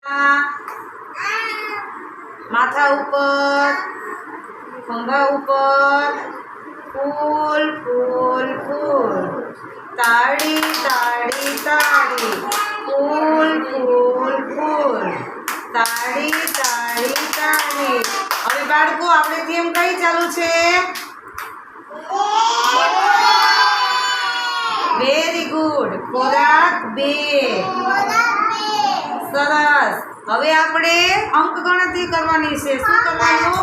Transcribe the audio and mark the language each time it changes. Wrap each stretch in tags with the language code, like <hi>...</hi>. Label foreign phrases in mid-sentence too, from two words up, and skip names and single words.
<hi>माथा ऊपर, खंभा ऊपर, फूल फूल फूल, ताड़ी ताड़ी ताड़ी, फूल फूल फूल, ताड़ी ताड़ी ताड़ी।</hi> <gu>હવે બાળકો આપણે થીમ કઈ ચાલુ છે?</gu> <en>very good,</en> <gu>ખોરાક બે, સરસ। હવે આપણે અંક ગણતરી કરવાની છે। શું કરવાનું?</gu>